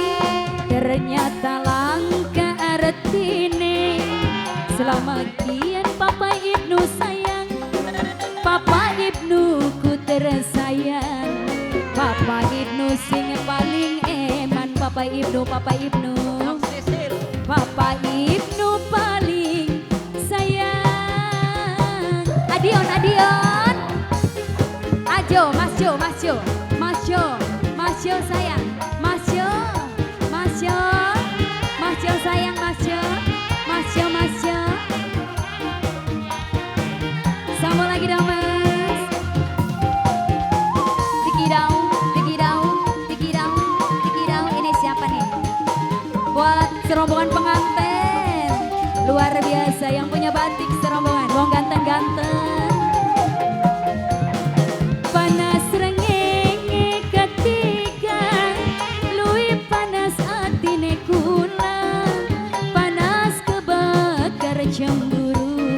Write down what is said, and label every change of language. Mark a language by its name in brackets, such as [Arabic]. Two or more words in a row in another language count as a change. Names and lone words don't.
[Javanese] Ternyata langka artine, selama kian Papa Ibnu sayang, Papa Ibnu [Indonesian] ku tersayang, [Javanese] Papa Ibnu sing paling eman, Papa Ibnu, Papa Ibnu, Papa Ibnu paling sayang. Adion, Adion, Ajo, Mas Jo, Mas Jo, Mas Jo, Mas Jo sayang, Mas Jo, Mas Jo, Mas Jo sayang, Mas Jo, Mas Jo, Mas Jo. [Indonesian] Sambung lagi dong Mas. Tiki daun, tiki daun, tiki daun, tiki daun. Ini siapa nih? Buat serombongan pengantin luar biasa yang punya batik serombongan. [Javanese] Wong ganteng-ganteng. Panas rengenge ketika luwih panas atine kula. Panas kebakar cemburu.